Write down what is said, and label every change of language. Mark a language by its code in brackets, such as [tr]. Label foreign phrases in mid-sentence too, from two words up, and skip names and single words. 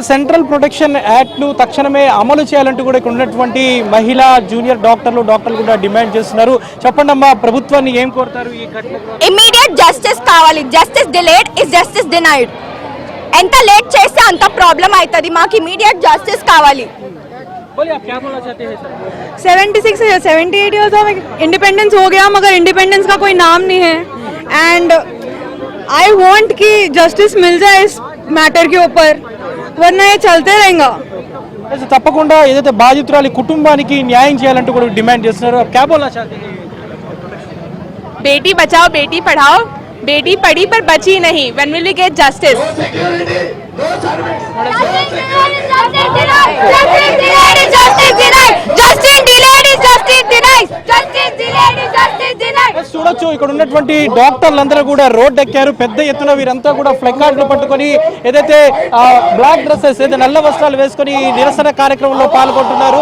[en] Central Protection Act [te] ను తక్షణమే అమలు చేయాలంటూ కూడా ఇక్కడ ఉన్నటువంటి మహిళా [en] junior doctors [te] కూడా డిమాండ్ చేస్తున్నారు. చెప్పండి అమ్మా, ప్రభుత్వాన్ని ఏం కోరుతారు? ఈ [en] immediate justice కావాలి. justice delayed is justice denied. [te] ఎంత లేట్ చేస్తే అంత ప్రాబ్లం అవుతుంది. మాకు [en] immediate justice [te] కావాలి. [hi] 76 या 78 [en] years of independence [hi] हो गया, मगर इंडिपेंडेंस का कोई नाम नहीं है. [en] and I want [hi] कि जस्टिस मिल जाए इस मैटर के ऊपर, वरना ये चलते रहेगा. [te] తప్పకుండా ఏదైతే బాధితురాలి కుటుంబానికి న్యాయం చేయాలంటూ కూడా డిమాండ్ చేస్తున్నారు. [hi] क्या बोलना चाहते हैं? बेटी बचाओ बेटी पढ़ाओ, बेटी पढ़ी पर बची नहीं. [en] When will we get justice? [te] చూడొచ్చు, ఇక్కడ ఉన్నటువంటి డాక్టర్లందరూ కూడా రోడ్ ఎక్కారు. పెద్ద ఎత్తున వీరంతా కూడా ఫ్లెకార్డులు పట్టుకొని ఏదైతే [en] black dresses [te] ఏదైతే నల్ల వస్త్రాలు వేసుకొని నిరసన కార్యక్రమంలో పాల్గొంటున్నారు.